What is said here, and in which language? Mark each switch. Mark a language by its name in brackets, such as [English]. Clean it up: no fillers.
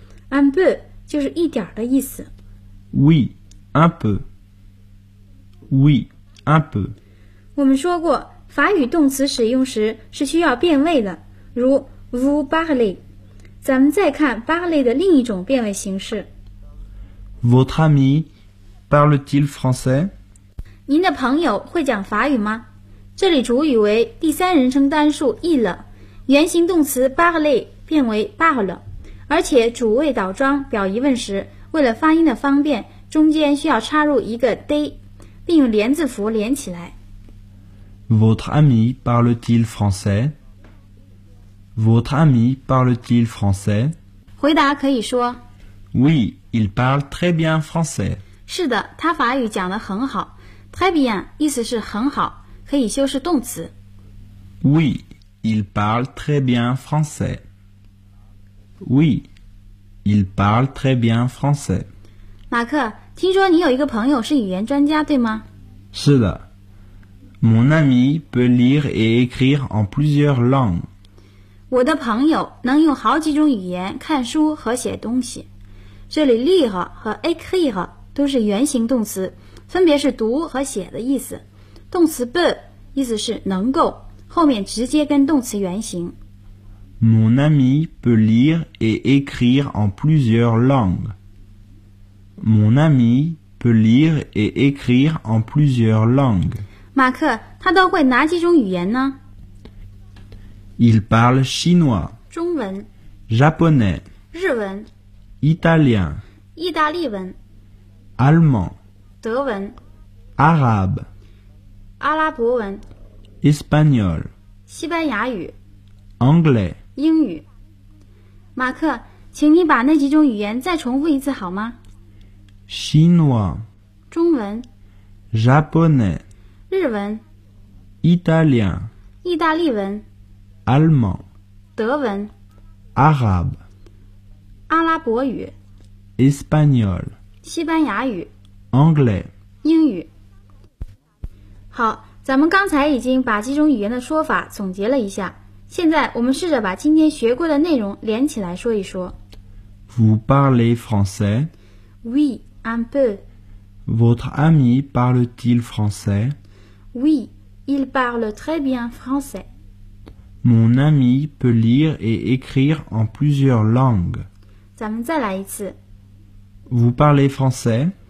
[French] Un peu [Chinese] 就是一点的意思。 [French] Oui, un peu. Oui, un peu. [Chinese] 我们说过，法语动词使用时是需要变位的，如 [French] vous parlez。 [Chinese] 咱们再看 parler 的另一种变位形式。 [French] Votre ami parle-t-il français? [Chinese] 您的朋友会讲法语吗？这里主语为第三人称单数 il， 原形动词 parler 变为 parle， 而且主谓倒装表疑问时，为了发音的方便，中间需要插入一个 de， 并用连字符连起来。 [French] Votre ami parle-t-il français? Votre ami parle-t-il français? [Chinese] 回答可以说 [French] Oui, il parle très bien français. [Chinese] 是的，他法语讲得很好。 [French] Très bien [Chinese] 意思是很好，可以修饰动词。 [French] Oui, il parle très bien français. Oui, il parle très bien français. [Chinese] 马克，听说你有一个朋友是语言专家，对吗？是的。 [French] Mon ami peut lire et écrire en plusieurs langues. [Chinese] 我的朋友能用好几种语言看书和写东西。这里 lire 和 écrire 都是原形动词，分别是读和写的意思。动词 peut 意思是能够，后面直接跟动词原形。 [French] Mon ami peut lire et écrire en plusieurs langues. Mon ami peut lire et écrire en plusieurs langues. [Chinese] 马克，他都会哪几种语言呢？ [French] Il parle chinois, [Chinese] 中文 [French] japonais, [Chinese] 日文 [French] italien, [Chinese] 意大利文 [French] allemand, [Chinese] 德文 [French] arabe, [Chinese] 阿拉伯文 [French] espagnol, [Chinese] 西班牙语 [French] anglais, [Chinese] 英语。马克，请你把那几种语言再重复一次好吗？ [French] chinois, [Chinese] 中文 [French] japonais, [Chinese] 日文 [French] Italien [Chinese] 意大利文 [French] Allemand [Chinese] 德文 [French] Arabe [Chinese] 阿拉伯语 [French] Espagnol [Chinese] 西班牙语 [French] Anglais [Chinese] 英语。好，咱们刚才已经把几种语言的说法总结了一下，现在我们试着把今天学过的内容连起来说一说。 [French] Vous parlez français? Oui, un peu. Votre ami parle-t-il français Oui, il parle très bien français. Mon ami peut lire et écrire en plusieurs langues. [Chinese] 咱们再来一次。 [French] Vous parlez français?